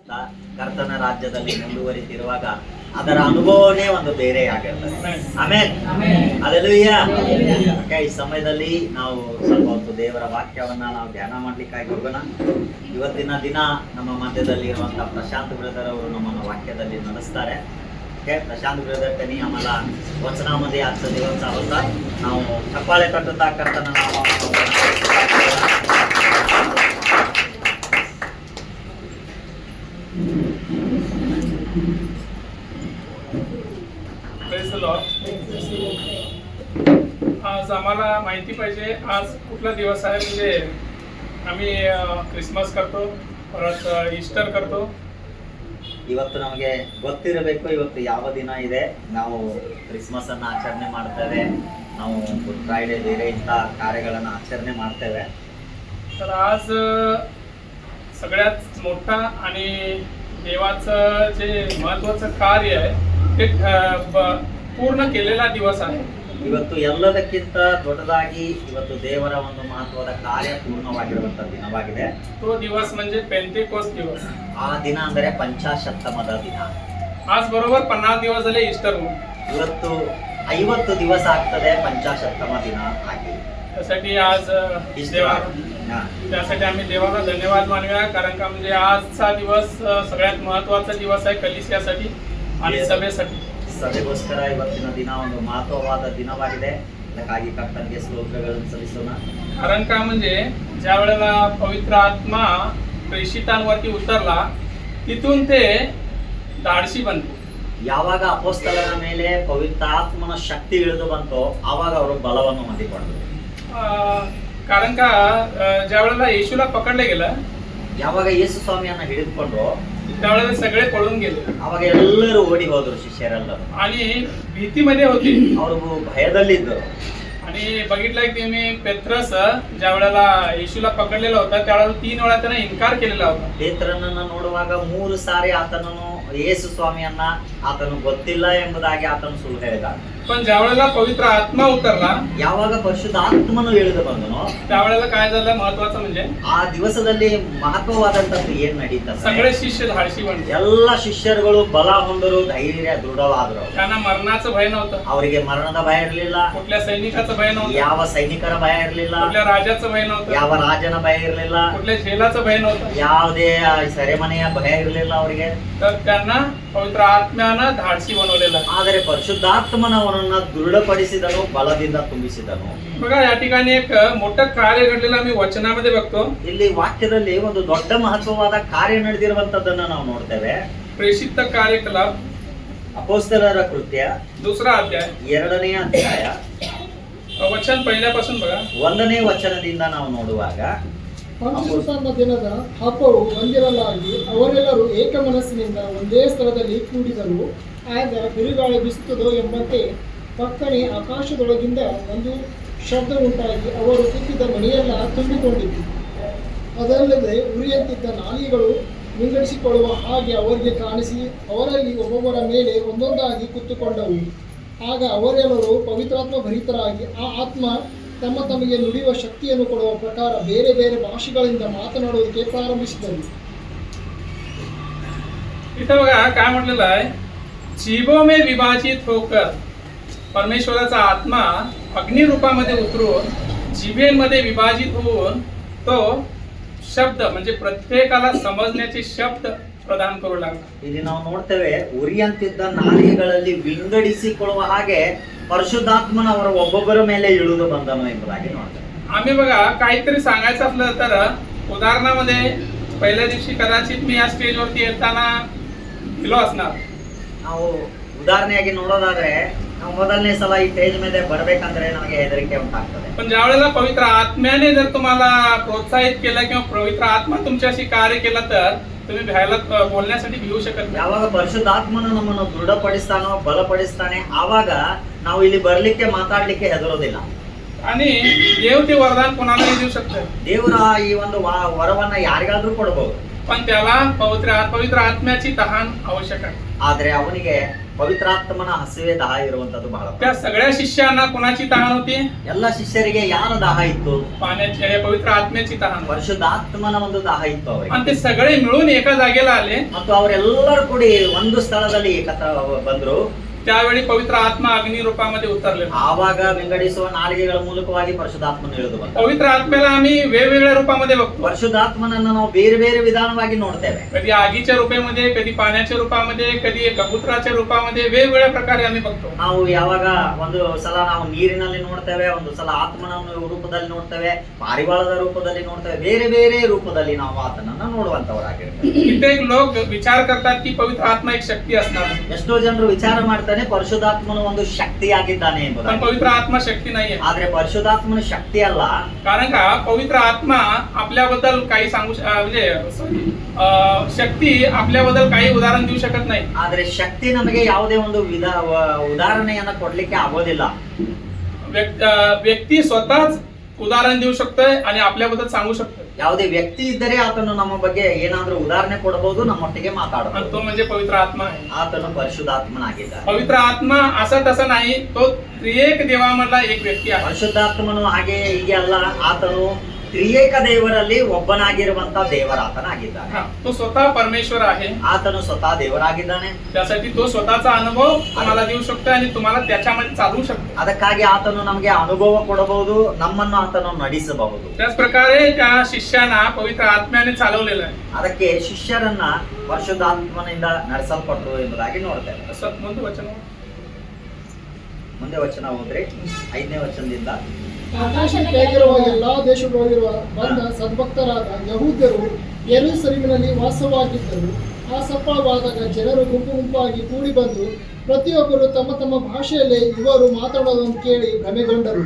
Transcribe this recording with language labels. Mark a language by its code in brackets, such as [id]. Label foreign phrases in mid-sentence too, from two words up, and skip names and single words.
[kn] ಮಾಡುತ್ತಾ ಕರ್ತನ ರಾಜ್ಯದಲ್ಲಿ ಮುಂದುವರಿತಿರುವಾಗ ಅದರ ಅನುಭವನೇ ಒಂದು ಬೇರೆ ಆಗಿರ್ತದೆ. ಆಮೇಲೆ ಅಲ್ಲೆಲೂಯ್ಯ. ಈ ಸಮಯದಲ್ಲಿ ನಾವು ಸ್ವಲ್ಪ ಹೊತ್ತು ದೇವರ ವಾಕ್ಯವನ್ನ ನಾವು ಧ್ಯಾನ ಮಾಡ್ಲಿಕ್ಕಾಗಿ ಹೋಗೋಣ. ಇವತ್ತಿನ ದಿನ ನಮ್ಮ ಮಧ್ಯದಲ್ಲಿ ಇರುವಂತಹ ಪ್ರಶಾಂತ್ ಬ್ರದರ್ ಅವರು ನಮ್ಮನ್ನು ವಾಕ್ಯದಲ್ಲಿ ನಡೆಸ್ತಾರೆ. [mr] प्रशांत ब्रदर त्यांनी आम्हाला वचनामध्ये आजचा दिवस चालवता. [kn] ನಾವು ಚಪ್ಪಾಳೆ ಕಟ್ಟುತ್ತಾ ಕರ್ತನ [mr] आज आम्हाला माहिती पाहिजे आज कुठला दिवस आहे. म्हणजे आम्ही क्रिसमस करतो, परत ईस्टर करतो. [kn] ಇವತ್ತು ನಮಗೆ ಗೊತ್ತಿರಬೇಕು ಇವತ್ತು ಯಾವ ದಿನ ಇದೆ. ನಾವು ಕ್ರಿಸ್ಮಸ್ ಅನ್ನು ಆಚರಣೆ ಮಾಡ್ತೇವೆ, ನಾವು ಗುಡ್ ಫ್ರೈಡೆ ಬೇರೆ ಇಂಥ ಕಾರ್ಯಗಳನ್ನು ಆಚರಣೆ ಮಾಡ್ತೇವೆ. [mr] तर आज सगळ्यात मोठा आणि देवाचं जे महत्त्वाचं कार्य आहे ते पूर्ण केलेला दिवस आहे. [kn] ಇವತ್ತು ಎಲ್ಲದಕ್ಕಿಂತ ದೊಡ್ಡದಾಗಿ ಇವತ್ತು ದೇವರ ಒಂದು ಮಹತ್ವದ ಕಾರ್ಯ ಪೂರ್ಣವಾಗಿರುವಂತಹ ದಿನವಾಗಿದೆ. [mr] तो दिवस म्हणजे पेंटेकोस्ट दिवस. [kn] ಆ ದಿನ ಅಂದರೆ ಪಂಚಾಶತ್ತಮದ ದಿನ. [mr] आज बरोबर 50 दिवस झाले ईस्टर होऊन. [kn] ಇವತ್ತು 50 ದಿವಸ ಆಗ್ತದೆ ಪಂಚಾಶತ್ತಮ ದಿನ ಆಗಿ. [mr] त्यासाठी आज त्यासाठी आम्ही देवाला धन्यवाद मानूया, कारण का म्हणजे आजचा दिवस सगळ्यात महत्त्वाचा दिवस आहे कलिसियासाठी आणि सभेसाठी. [kn] ಸಭೆಗೋಸ್ಕರ ಇವತ್ತಿನ ದಿನ ಒಂದು ಮಹತ್ವವಾದ ದಿನವಾಗಿದೆ. ಅದಕ್ಕಾಗಿ ಕರ್ತನಿಗೆ ಸ್ತೋತ್ರಗಳನ್ನು ಸಲ್ಲಿಸೋಣ. [mr] कारण का म्हणजे ज्या वेळेला पवित्र आत्मा प्रेषितांवरती उतरला तिथून ते धाडसी बनतो. [kn] ಯಾವಾಗ ಅಪೊಸ್ತಲರ ಮೇಲೆ ಪವಿತ್ರಾತ್ಮನ ಶಕ್ತಿ ಇಳಿದು ಬಂತೋ ಆವಾಗ ಅವರು ಬಲವನ್ನು ಹೊಂದಿಕೊಂಡರು. [mr] कारण का ज्या वेळेला येशूला पकडले गेलं, [kn] ಯಾವಾಗ ಯೇಸು ಸ್ವಾಮಿಯನ್ನ ಹಿಡಿದುಕೊಂಡ್ರು [mr] त्यावेळेला सगळे पळून गेले. [kn] ಅವಾಗ ಎಲ್ಲರೂ ಓಡಿ ಹೋದ್ರು ಶಿಷ್ಯರೆಲ್ಲರೂ. [mr] आणि भीतीमध्ये होती, [kn] ಅವರು ಭಯದಲ್ಲಿದ್ದರು. [mr] आणि बघितलं की मी पेत्रस ज्या वेळेला येशूला पकडलेला होता त्यावेळेला 3 वेळा त्याने इन्कार केलेला होता. [kn] ಪೇತ್ರನನ್ನ ನೋಡುವಾಗ 3 ಸಾರಿ ಆತನನ್ನು ಯೇಸು ಸ್ವಾಮಿಯನ್ನ ಆತನು ಗೊತ್ತಿಲ್ಲ ಎಂಬುದಾಗಿ ಆತನು ಸುಳ್ಳು ಹೇಳಿದ. [mr] पण ज्या वेळेला पवित्र आत्मा उतरला, [kn] ಯಾವಾಗ ಪರಿಶುದ್ಧಾತ್ಮನು ಇಳಿದು ಬಂದನೋ [mr] त्यावेळेला काय झालं महत्त्वाचं म्हणजे [kn] ಆ ದಿವಸದಲ್ಲಿ ಮಹತ್ವವಾದಂತದ್ದು ಏನ್ ನಡೀತದೆ, [mr] सगळे शिष्य धाडसी बनले. [kn] ಎಲ್ಲ ಶಿಷ್ಯರುಗಳು ಬಲ ಹೊಂದರು, ಧೈರ್ಯ ದೃಢವಾದರು. [mr] त्यांना मरणाचं भय नव्हतं, [kn] ಅವರಿಗೆ ಮರಣದ ಭಯ ಇರಲಿಲ್ಲ, [mr] कुठल्या सैनिकाचं भय नव्हतं, [kn] ಯಾವ ಸೈನಿಕರ ಭಯ ಇರಲಿಲ್ಲ, [mr] कुठल्या राजाचं भय नव्हतं, [kn] ಯಾವ ರಾಜನ ಭಯ ಇರಲಿಲ್ಲ, [mr] कुठल्या झेलाचं भय नव्हतं. [kn] ಯಾವುದೇ ಸೆರೆಮನೆಯ ಭಯ ಇರಲಿಲ್ಲ ಅವರಿಗೆ. [mr] तर त्यांना पवित्र आत्म्यानं धाडसी बनवलेलं. [kn] ಆದರೆ ಪರಿಶುದ್ಧಾತ್ಮನವರನ್ನ ದೃಢಪಡಿಸಿದನು, ಬಲದಿಂದ ತುಂಬಿಸಿದನು. [mr] बघा या ठिकाणी एक मोठं कार्य घडलेलं आम्ही वचनामध्ये बघतो. [kn] ಇಲ್ಲಿ ವಾಕ್ಯದಲ್ಲಿ ಒಂದು ದೊಡ್ಡ ಮಹತ್ವವಾದ ಕಾರ್ಯ ನಡೆದಿರುವಂತದ್ದನ್ನ ನಾವು ನೋಡ್ತೇವೆ. [mr] प्रेषित कार्यकलाप [kn] ಅಪೊಸ್ತಲರ ಕೃತ್ಯ [mr] 2रा अध्याय [kn] 2ನೇ ಅಧ್ಯಾಯ [mr] वचन पहिल्यापासून बघा. [kn] 1ನೇ ವಚನದಿಂದ ನಾವು ನೋಡುವಾಗ, ಪಂಚಶತಾನ ದಿನದ ಹಬ್ಬವು ಬಂದಿರಲಾಗಿ ಅವರೆಲ್ಲರೂ ಏಕ ಮನಸ್ಸಿನಿಂದ ಒಂದೇ ಸ್ಥಳದಲ್ಲಿ ಕೂಡಿದರು. ಆಗ ಬಿರುಗಾಳಿ ಬೀಸುತ್ತದೋ ಎಂಬಂತೆ ಪಕ್ಕನೆ ಆಕಾಶದೊಳಗಿಂದ ಒಂದು ಶಬ್ದ ಉಂಟಾಗಿ ಅವರು ಕೂತಿದ್ದ ಮನೆಯೆಲ್ಲ ತುಂಬಿಕೊಂಡಿತು. ಅದಲ್ಲದೆ ಉರಿಯಂತಿದ್ದ ನಾಲಿಗೆಗಳು ವಿಂಗಡಿಸಿಕೊಳ್ಳುವ ಹಾಗೆ ಅವರಿಗೆ ಕಾಣಿಸಿ ಅವರಲ್ಲಿ ಒಬ್ಬೊಬ್ಬರ ಮೇಲೆ ಒಂದೊಂದಾಗಿ ಕುತ್ತುಕೊಂಡವು. ಆಗ ಅವರೆಲ್ಲರೂ ಪವಿತ್ರಾತ್ಮ ಭರಿತರಾಗಿ ಆ ಆತ್ಮ ತಮ್ಮ ತಮಗೆ ನುಡಿಯುವ ಶಕ್ತಿಯನ್ನು ಕೊಡುವ ಪ್ರಕಾರ ಬೇರೆ ಬೇರೆ ಭಾಷೆಗಳಿಂದ ಮಾತನಾಡುವುದಕ್ಕೆ ಪ್ರಾರಂಭಿಸಿದರು. [mr] इथं बघा काय म्हटलेलं आहे, [hi] जीवो में विभाजित होकर [mr] परमेश्वराचा आत्मा अग्नि रूपामध्ये उतरून जिभेमध्ये विभाजित होऊन तो शब्द म्हणजे प्रत्येकाला समजण्याचे शब्द प्रदान करू लागला. [kn] ಇಲ್ಲಿ ನಾವು ನೋಡ್ತೇವೆ, ಉರಿಯಂತಿದ್ದ ನಾಲಿಗೆಗಳಲ್ಲಿ ವಿಂಗಡಿಸಿಕೊಳ್ಳುವ ಹಾಗೆ ಪರಿಶುದ್ಧಾತ್ಮನವರ ಒಬ್ಬೊಬ್ಬರ ಮೇಲೆ ಇಳಿದು ಬಂದನು ಎಂಬುದಾಗಿ ನೋಡ್ತೇವೆ. [mr] आम्ही बघा काहीतरी सांगायचं असलं तर उदाहरणामध्ये पहिल्या दिवशी कदाचित मी या स्टेजवरती येताना गेलो असणार. [kn] ನಾವು ಉದಾಹರಣೆಯಾಗಿ ನೋಡೋದಾದ್ರೆ, ನಾವು ಮೊದಲನೇ ಸಲ ಈ ಸ್ಟೇಜ್ ಮೇಲೆ ಬರ್ಬೇಕಂದ್ರೆ ನಮಗೆ ಹೆದರಿಕೆ ಉಂಟಾಗ್ತದೆ. [mr] पण ज्या वेळेला पवित्र आत्म्याने जर तुम्हाला प्रोत्साहित केलं किंवा पवित्र आत्मा तुमच्याशी कार्य केलं तर तुम्ही भ्यायला बोलण्यासाठी भिवू शकत नाही. [kn] ಯಾವಾಗ ಪರಿಶುದ್ಧಾತ್ಮನು ನಮ್ಮನ್ನು ದೃಢಪಡಿಸ್ತಾನೋ ಬಲಪಡಿಸ್ತಾನೆ ಆವಾಗ ನಾವು ಇಲ್ಲಿ ಬರ್ಲಿಕ್ಕೆ ಮಾತಾಡ್ಲಿಕ್ಕೆ ಹೆದರೋದಿಲ್ಲ. [mr] आणि देव ते वरदान कोणालाही देऊ शकतं, [kn] ದೇವರ ಈ ಒಂದು ವರವನ್ನ ಯಾರಿಗಾದ್ರೂ ಕೊಡಬಹುದು. [mr] पण त्याला पवित्र आत्म्याची तहान आवश्यक आहे. [kn] ಆದ್ರೆ ಅವನಿಗೆ ಪವಿತ್ರಾತ್ಮನ ಹಸಿವೆ ದಾಹ ಇರುವಂತದ್ದು ಬಹಳ [mr] त्या सगळ्या शिष्यांना कोणाची तहान होती? [kn] ಎಲ್ಲ ಶಿಷ್ಯರಿಗೆ ಯಾರ ದಾಹ ಇತ್ತು? [mr] पाण्याची, पवित्र आत्म्याची तहान. [kn] ಪರಿಶುದ್ಧಾತ್ಮನ ಒಂದು ದಾಹ ಇತ್ತು ಅವರಿಗೆ. [mr] आणि ते सगळे मिळून एका जागेला आले. [kn] ಮತ್ತು ಅವರೆಲ್ಲರೂ ಕೂಡಿ ಒಂದು ಸ್ಥಳದಲ್ಲಿ ಏಕತ್ರ ಬಂದ್ರು. [mr] त्यावेळी पवित्र आत्मा अग्नी रूपामध्ये उतरले. [kn] ಆವಾಗ ವಿಂಗಡಿಸುವ ನಾಲಿಗೆಗಳ ಮೂಲಕವಾಗಿ ಪರಿಶುದ್ಧಾತ್ಮನ ಇಳಿದು ಬಂದ. [mr] पवित्र आत्म्याला आम्ही वेगवेगळ्या रूपामध्ये बघतो. [kn] ಪರಿಶುದ್ಧಾತ್ಮನನ್ನು ನಾವು ಬೇರೆ ಬೇರೆ ವಿಧಾನವಾಗಿ ನೋಡ್ತೇವೆ. [mr] कधी आगीच्या रूपामध्ये, कधी पाण्याच्या रूपामध्ये, कधी कबूतराच्या रूपामध्ये, वेगवेगळ्या प्रकारे आम्ही बघतो. [kn] ನಾವು ಯಾವಾಗ ಒಂದು ಸಲ ನಾವು ನೀರಿನಲ್ಲಿ ನೋಡ್ತೇವೆ, ಒಂದು ಸಲ ಆತ್ಮನ ರೂಪದಲ್ಲಿ ನೋಡ್ತೇವೆ, ಪಾರಿವಾಳದ ರೂಪದಲ್ಲಿ ನೋಡ್ತೇವೆ, ಬೇರೆ ಬೇರೆ ರೂಪದಲ್ಲಿ ನಾವು ಆತನನ್ನ ನೋಡುವಂತವರಾಗಿರ್ತೇವೆ. [mr] कित्येक लोक विचार करतात की पवित्र आत्मा एक शक्ती असणार. [kn] ಎಷ್ಟೋ ಜನರು ವಿಚಾರ ಮಾಡ್ತಾರೆ ಪರಿಶುದ್ಧಾತ್ಮನು ಒಂದು ಶಕ್ತಿಯಾಗಿದ್ದಾನೆ [mr] पण [kn] ಎಂಬುದಾಗಿ. [mr] पवित्र आत्मा शक्ती नाहीये. [kn] ಆದ್ರೆ ಪರಿಶುದ್ಧಾತ್ಮನ ಶಕ್ತಿ ಅಲ್ಲ. [mr] कारण का पवित्र आत्मा आपल्याबद्दल काही सांगू म्हणजे शक्ती आपल्याबद्दल काही उदाहरण देऊ शकत नाही. [kn] ಆದ್ರೆ ಶಕ್ತಿ ನಮಗೆ ಯಾವುದೇ ಒಂದು ಉದಾಹರಣೆಯನ್ನ ಕೊಡ್ಲಿಕ್ಕೆ ಆಗೋದಿಲ್ಲ. [mr] व्यक्ती स्वतःच उदाहरण देऊ शकतोय आणि आपल्याबद्दल सांगू शकतोय. [kn] ಯಾವುದೇ ವ್ಯಕ್ತಿ ಇದ್ದರೆ ಆತನು ನಮ್ಮ ಬಗ್ಗೆ ಏನಾದ್ರೂ ಉದಾಹರಣೆ ಕೊಡಬಹುದು, ನಮ್ಮೊಟ್ಟಿಗೆ [mr] आणि [kn] ಮಾತಾಡಬಹುದು. [mr] तो म्हणजे पवित्र आत्मा आहे. [kn] ಆತನು ಪರಿಶುದ್ಧಾತ್ಮನಾಗಿದ್ದಾನೆ. [mr] पवित्र आत्मा असा तसा नाही, तो त्रिएक देवामधला एक व्यक्ती आहे. [kn] ಪರಿಶುದ್ಧಾತ್ಮನು ಹಾಗೆ ಹೀಗೆ ಅಲ್ಲ, ಆತನು ತ್ರಿಯೇಕ ದೇವರಲ್ಲಿ ಒಬ್ಬನಾಗಿರುವಂತ ದೇವರಾತನಾಗಿದ್ದಾನೆ. [mr] हा, तो स्वतः परमेश्वर आहे. [kn] ಆತನು ಸ್ವತಃ ದೇವರಾಗಿದ್ದಾನೆ. [mr] त्यासाठी तो स्वतःचा अनुभव तुम्हाला देऊ शकतो आणि तुम्हाला त्याच्यामध्ये चालवू शकतो. [kn] ಅದಕ್ಕಾಗಿ ಆತನು ನಮಗೆ ಅನುಭವ ಕೊಡಬಹುದು, ನಮ್ಮನ್ನು ಆತನು ನಡೆಸಬಹುದು. [mr] त्याच प्रकारे त्या शिष्यांना पवित्र आत्म्याने चालवलेलं आहे. [kn] ಅದಕ್ಕೆ ಶಿಷ್ಯರನ್ನ ಪರಿಶುದ್ಧಾತ್ಮನಿಂದ ನಡೆಸಲ್ಪಟ್ಟರು ಎಂಬುದಾಗಿ ನೋಡ್ತೇವೆ. [mr] असं म्हणतो वचन. [kn] ಮುಂದೆ ವಚನ ಹೋದ್ರೆ 5ನೇ ವಚನದಿಂದ, ಆಕಾಶಕ್ಕಾಗಿರುವ ಎಲ್ಲಾ ದೇಶಗಳಲ್ಲಿರುವ ಬಂದ ಸದ್ಭಕ್ತರಾದ ಯಹೂದ್ಯರು ಯೆರೂಸಲೇಮಿನಲ್ಲಿ ವಾಸವಾಗಿದ್ದರು. ಆ ಸಪ್ಪಳವಾದಾಗ ಜನರು ಗುಂಪು ಗುಂಪಾಗಿ ಕೂಡಿ ಬಂದು ಪ್ರತಿಯೊಬ್ಬರು ತಮ್ಮ ತಮ್ಮ ಭಾಷೆಯಲ್ಲಿ ಇವರು ಮಾತಾಡೋದನ್ನು ಕೇಳಿ ಭ್ರಮೆಗೊಂಡರು.